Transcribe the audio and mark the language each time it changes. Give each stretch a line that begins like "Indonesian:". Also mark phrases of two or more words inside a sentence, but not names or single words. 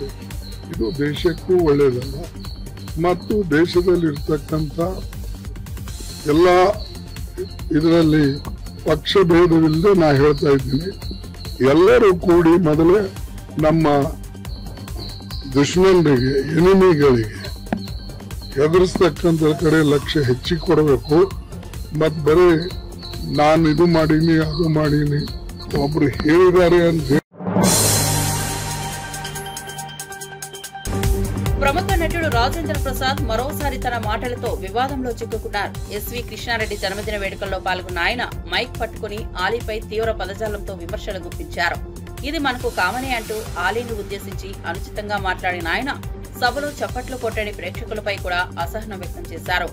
Kannada: ಇದು ದೇಶಕ್ಕೂ ಒಳ್ಳೆಯದಲ್ಲ ಮತ್ತು ದೇಶದಲ್ಲಿರ್ತಕ್ಕಂಥ ಎಲ್ಲ ಇದರಲ್ಲಿ ಪಕ್ಷ ಭೇದವಿಲ್ಲದೆ ನಾ ಹೇಳ್ತಾ ಇದ್ದೀನಿ, ಎಲ್ಲರೂ ಕೂಡಿ ಮೊದಲೇ ನಮ್ಮ ದುಶ್ಮನರಿಗೆ ಎನಿಮಿಗಳಿಗೆ ಎದುರಿಸ್ತಕ್ಕಂಥ ಕಡೆ ಲಕ್ಷ್ಯ ಹೆಚ್ಚಿಗೆ ಕೊಡಬೇಕು. ಮತ್ ಬರೀ ನಾನು ಇದು ಮಾಡೀನಿ ಅದು ಮಾಡೀನಿ ಒಬ್ರು ಹೇಳಿದ್ದಾರೆ ಅಂತ ಹೇಳಿ.
Telugu: ప్రముఖ నటుడు రాజేంద్ర ప్రసాద్ మరోసారి తన మాటలతో వివాదంలో చిక్కుకున్నారు. ఎస్వి కృష్ణారెడ్డి జన్మదిన వేడుకల్లో పాల్గొన్న ఆయన మైక్ పట్టుకుని ఆలీపై తీవ్ర పదజాలంతో విమర్శలు గుప్పించారు. ఇది మనకు కామనే అంటూ ఆలీని ఉద్దేశించి అనుచితంగా మాట్లాడిన ఆయన సభలో చప్పట్లు కొట్టని ప్రేక్షకులపై కూడా అసహనం వ్యక్తం చేశారు.